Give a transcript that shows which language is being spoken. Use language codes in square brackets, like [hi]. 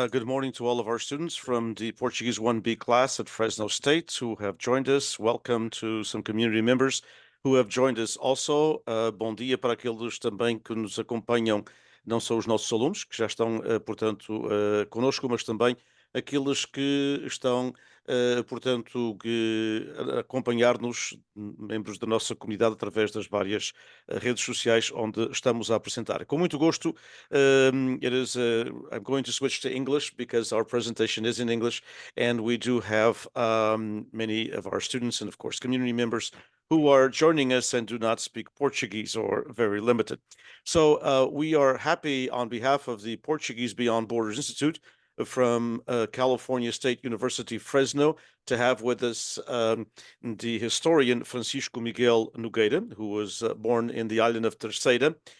[en] Good morning to all of our students from the Portuguese 1B class at Fresno State who have joined us. Welcome to some community members who have joined us also. [pt] Bom dia para aqueles também que nos acompanham, não só os nossos alunos, que já estão, portanto, conosco, mas também aqueles que estão, portanto, a acompanhar-nos, membros da nossa comunidade, através das várias redes sociais onde estamos a apresentar. Com muito gosto. [en] I'm going to switch to English because our presentation is in English, and we do have many of our students and, of course, community members who are joining us and do not speak Portuguese or very limited. So we are happy on behalf of the Portuguese Beyond Borders Institute from California State University, Fresno, to have with us the historian Francisco Miguel Nogueira, who was born in the island of Terceira.